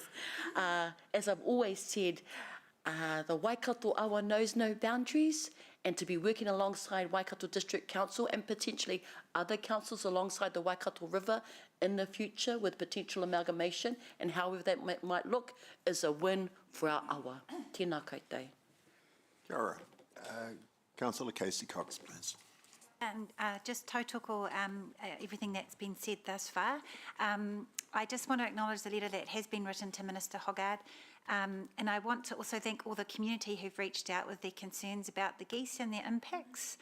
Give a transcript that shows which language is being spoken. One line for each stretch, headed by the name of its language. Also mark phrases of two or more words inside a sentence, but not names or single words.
English: As I've always said, the Waikato Awa knows no boundaries, and to be working alongside Waikato District Council and potentially other councils alongside the Waikato River in the future with potential amalgamation and however that might look is a win for our awa.
Māori: Tēnā koutou. Kia ora.
English: Councillor Casey Cox, please. And just tautoko everything that's been said thus far. I just want to acknowledge the letter that has been written to Minister Hoggard. And I want to also thank all the community who've reached out with their concerns about the geese and their impacts.